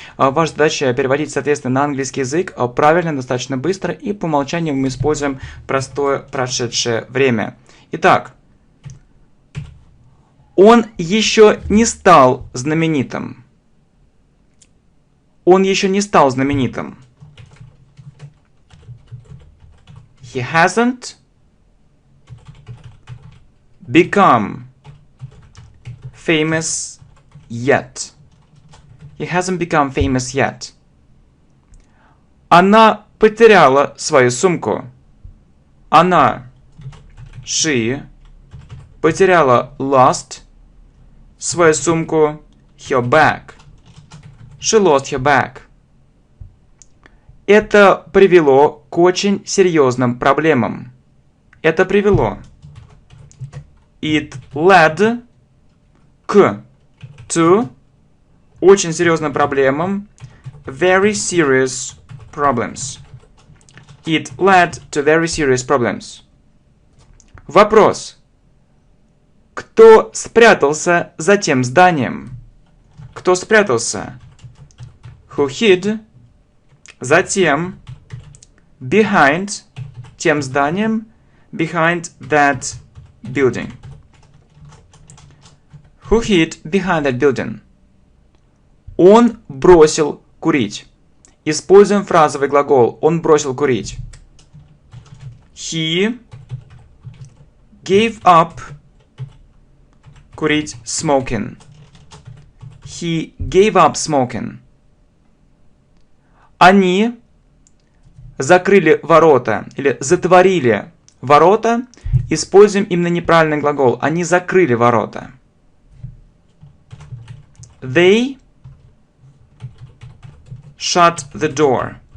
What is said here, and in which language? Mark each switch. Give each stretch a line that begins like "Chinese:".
Russian: Ваша задача переводить, соответственно, на английский язык правильно, достаточно быстро, и по умолчанию мы используем простое прошедшее время. Итак. Он еще не стал знаменитым. Он еще не стал знаменитым.
English: He hasn't become famous yet. He hasn't become famous yet.
Russian: Она потеряла свою сумку. Она,
English: she,
Russian: потеряла
English: lost
Russian: свою сумку,
English: her bag. She lost her bag.
Russian: Это привело к очень серьезным проблемам. Это привело.
English: It led
Russian: к to очень серьезным проблемам.
English: Very serious problems. It led to very serious problems.
Russian: Вопрос. Кто спрятался за тем зданием? Кто спрятался?
English: Who hid?
Russian: Затем.
English: Behind.
Russian: Тем зданием.
English: Behind that building. Who hid behind that building?
Russian: Он бросил курить. Используем фразовый глагол. Он бросил курить.
English: He gave up
Russian: курить
English: smoking. He gave up smoking.
Russian: Они закрыли ворота или затворили ворота. Используем именно неправильный глагол. Они закрыли ворота.
English: They shut the door.